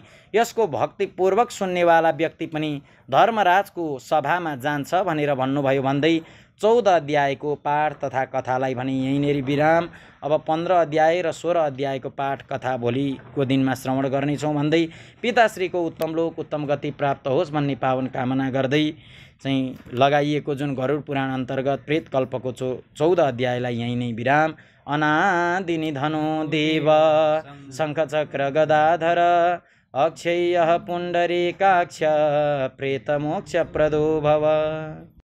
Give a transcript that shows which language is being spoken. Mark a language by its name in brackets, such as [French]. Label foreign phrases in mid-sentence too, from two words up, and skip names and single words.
[Nepali] यसको भक्तिपूर्वक सुन्नेवाला व्यक्ति पनि धर्मराजको सभामा जान्छ भनेर भन्नुभयो भन्दै 14 अध्यायको पाठ तथा कथालाई भने यहीँनेरि विराम। अब 15 अध्याय र 16 अध्यायको पाठ कथा भोलिको दिनमा श्रवण गर्नेछौँ भन्दै पिताश्रीको उत्तम लोक उत्तम गति प्राप्त होस् भन्ने पावन कामना गर्दै चाहिँ लगाइएको जुन गरुड पुराण अन्तर्गत प्रेतकल्पको 14 अध्यायलाई यहीँ नै विराम। [Sanskrit] अनादिनि धनो देव शङ्खचक्र गदाधर अक्षय्यः पुण्डरीकाक्ष प्रेतमोक्षप्रदो भव।